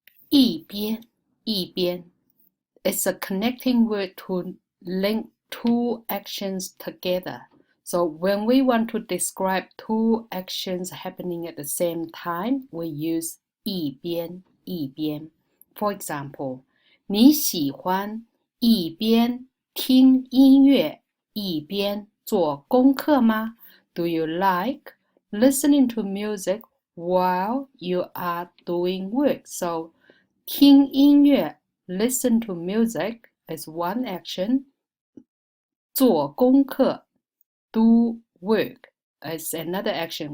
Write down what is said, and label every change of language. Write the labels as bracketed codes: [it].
[en] 一边 It's a connecting word to link two actions together. So when we want to describe two actions happening at the same time, we use 一边. For example, [zh] 你喜欢一边听音乐一边做功课吗? [en] Do you like listening to music while you are doing work? So [zh] 听音乐 [en] listen to music is one action. [zh] 做功课 [en] do work is another action.